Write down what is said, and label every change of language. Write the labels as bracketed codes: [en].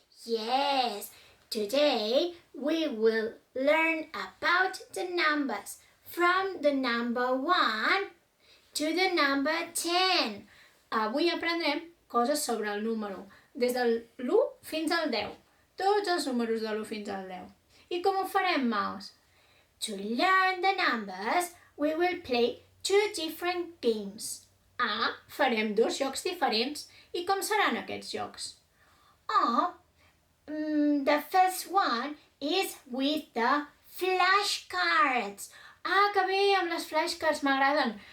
[en] Yes, today we will learn about the numbers from the number 1 to the number 10. [ca] Avui aprendrem coses sobre el número, des de l'1 fins al 10. Tots els números de l'1 fins al 10. I com ho farem, Maus? [en] To learn the numbers, we will play 2 different games. [ca] Farem 2 jocs diferents. I com seran aquests jocs? [en] The first one is with the flashcards. [ca] Que bé, amb les flashcards m'agraden.